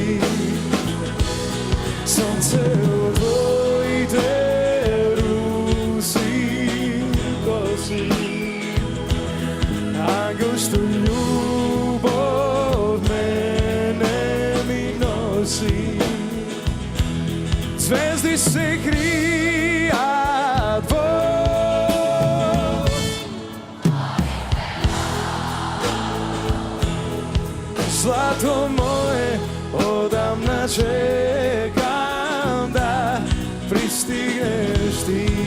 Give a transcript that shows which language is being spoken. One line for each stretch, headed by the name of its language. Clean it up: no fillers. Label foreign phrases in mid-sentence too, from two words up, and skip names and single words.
Macedonian: Сонце од твоите руси коси, ангел што љубов мене ми носи. Звезди се кријат
Serbian: Zlato moje, odavna čekam da pristigneš ti.